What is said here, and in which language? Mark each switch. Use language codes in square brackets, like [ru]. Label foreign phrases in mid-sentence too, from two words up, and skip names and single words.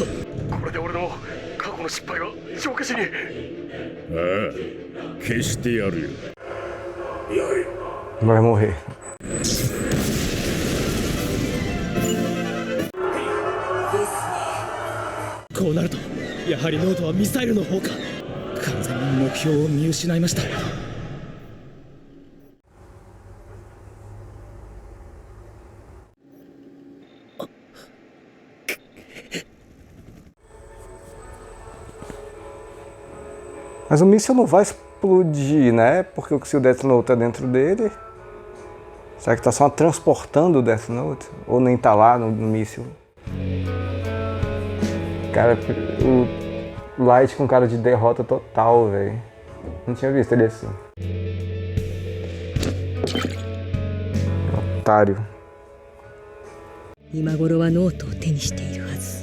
[ja] これで俺の過去の失敗は消化しに。ああ、消してやるよ。 [pt] Vai morrer. [ja] こうなるとやはりノートはミサイルの方か。完全に目標を見失いました。 [pt] Mas o míssil não vai explodir, né? Porque se o Death Note tá dentro dele. Será que tá só transportando o Death Note? Ou nem tá lá no míssil? Cara, o Light com cara de derrota total, velho. Não tinha visto ele assim. Otário. [ja] 今頃はノートを手にしているはず。